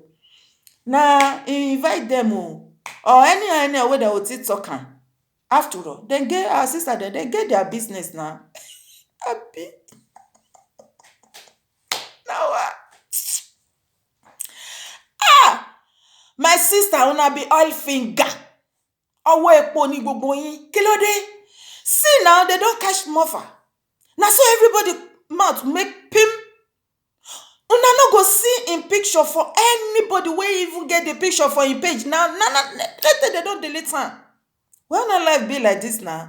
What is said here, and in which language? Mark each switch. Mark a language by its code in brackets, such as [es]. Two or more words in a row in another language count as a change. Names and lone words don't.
[pcm] Na invite dem o, or anyhow wey dem go take talk am. After all, dem get our sister dem get their business na. Abi now my sister, una be oil finger. [yo] Ọwọ́ epo ni gbogbo yín. Kí ló dé? [pcm] See now, they don catch Mofa. Na so everybody mouth make pim. Una no go see im picture for anybody wey even get the picture for im page. Now, later they don delete am. Why una life be like this now?